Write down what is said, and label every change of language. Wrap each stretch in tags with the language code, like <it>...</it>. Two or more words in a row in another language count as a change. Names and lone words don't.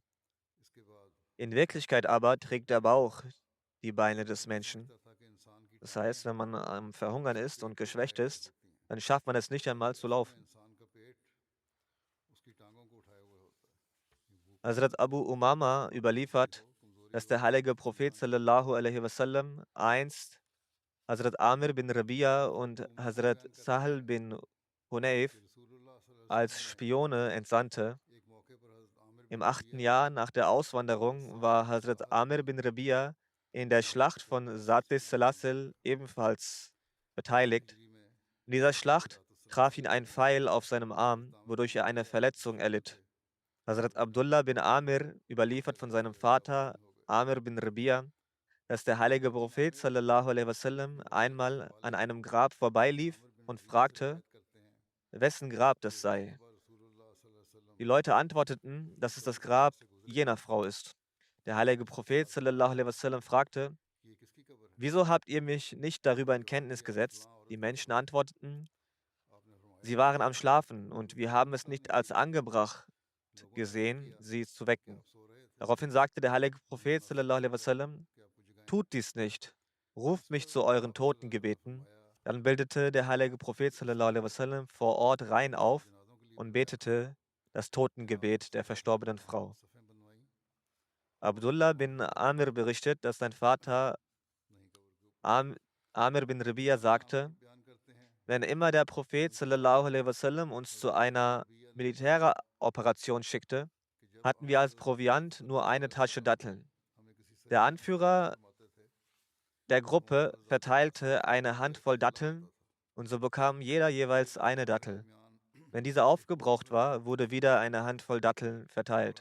<de>In Wirklichkeit aber trägt der Bauch die Beine des Menschen. Das heißt, wenn man am Verhungern ist und geschwächt ist, dann schafft man es nicht einmal zu laufen. Hazrat Abu Umama überliefert, dass der heilige Prophet</de> <ar>صلى الله عليه وسلم</ar> <de>einst Hazrat Amir bin Rabia und Hazrat Sahal bin Hunayf als Spione entsandte. Im 8. Jahr nach der Auswanderung war Hazrat Amir bin Rabia in der Schlacht von Satis Salasil ebenfalls beteiligt. In dieser Schlacht traf ihn ein Pfeil auf seinem Arm, wodurch er eine Verletzung erlitt. Hazrat Abdullah bin Amir überliefert von seinem Vater Amir bin Rabia, dass der heilige Prophet</de> <ar>صلى الله عليه وسلم</ar> <de>einmal an einem Grab vorbeilief und fragte, wessen Grab das sei. Die Leute antworteten, dass es das Grab jener Frau ist. Der heilige Prophet</de> <ar>صلى الله عليه وسلم</ar> <de>fragte, wieso habt ihr mich nicht darüber in Kenntnis gesetzt? Die Menschen antworteten, sie waren am Schlafen und wir haben es nicht als angebracht gesehen, sie zu wecken. Daraufhin sagte der heilige Prophet</de> <ar>صلى الله عليه وسلم,</ar> <de>tut dies nicht, ruft mich zu euren Totengebeten. Dann bildete der heilige Prophet</de> <ar>صلى الله عليه وسلم</ar> <de>vor Ort Reihen auf und betete das Totengebet der verstorbenen Frau. Abdullah bin Amir berichtet, dass sein Vater Amir bin Rabia sagte, wenn immer der Prophet</de> <ar>صلى الله عليه وسلم</ar> <de>uns zu einer Militäroperation schickte, hatten wir als Proviant nur eine Tasche Datteln. Der Anführer der Gruppe verteilte eine Handvoll Datteln und so bekam jeder jeweils eine Dattel. Wenn diese aufgebraucht war, wurde wieder eine Handvoll Datteln verteilt.</de>